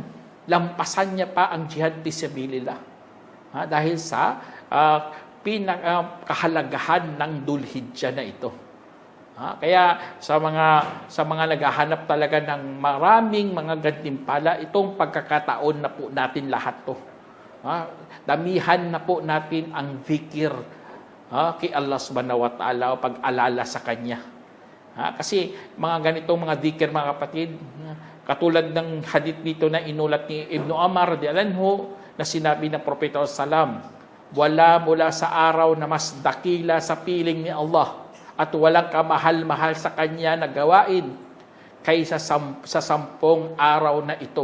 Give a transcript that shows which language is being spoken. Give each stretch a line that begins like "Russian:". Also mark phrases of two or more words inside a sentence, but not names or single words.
Filipino: Lampasan niya pa ang
Arabic: جهاد في سبيل الله.
Filipino: Dahil sa kahalagahan ng Dhul-Hijjah na ito. Kaya sa mga naghahanap talaga ng maraming mga gantimpala, itong pagkakataon na po natin lahat to. Damihan na po natin ang zikir kay Allah
Arabic: سبحانه وتعالى
Filipino: o pag-alala sa Kanya. Kasi mga ganitong mga zikir, mga kapatid, katulad ng hadith dito na inulat ni Ibn Umar
Arabic: رضي الله عنه
Filipino: na sinabi ng Propeta sallam, wala mula sa araw na mas dakila sa piling ni Allah at walang kamahal-mahal sa Kanya na gawain kaysa sa 10 araw na ito.